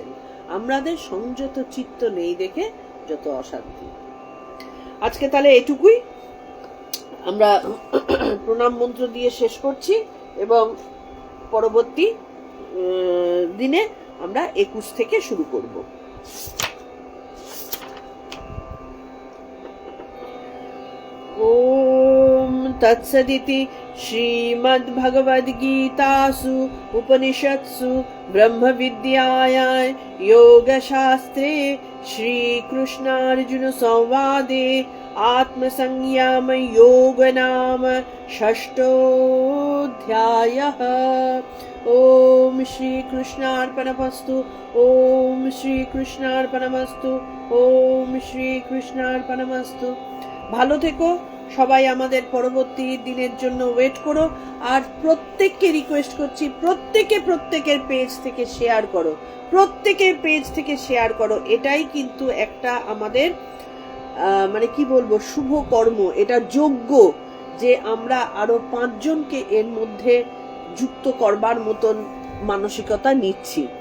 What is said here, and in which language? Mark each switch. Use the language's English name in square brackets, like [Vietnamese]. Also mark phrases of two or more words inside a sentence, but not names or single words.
[Bangla] আমাদের সংযত চিত্ত নেই দেখে যত অশান্তি। আজকে তাহলে এটুকুই, আমরা প্রণাম মন্ত্র দিয়ে শেষ করছি এবং পরবর্তী দিনে আমরা 21 থেকে শুরু করব। [Sanskrit] ओम तत्सदिति श्रीमद्भगवद्गीतासु उपनिषत्सु ब्रह्मविद्यायां योगशास्त्रे श्रीकृष्णार्जुन संवादे आत्मसंयम योग नाम षष्ठोऽध्यायः। ओम श्री कृष्णार्पणमस्तु, ओम श्री कृष्णार्पणमस्तु, ओम श्री कृष्णार्पणमस्तु। [Bangla] ভালো থেকো সবাই, আমাদের পরবর্তী দিনের জন্য ওয়েট করো। আর প্রত্যেককে রিকোয়েস্ট করছি, প্রত্যেকের পেজ থেকে শেয়ার করো, প্রত্যেকের পেজ থেকে শেয়ার করো। এটাই কিন্তু একটা আমাদের মানে কি বলবো, শুভ কর্ম, এটা যোগ্য যে আমরা আরো 5 জনকে এর মধ্যে যুক্ত করবার মতন মানসিকতা নিচ্ছি।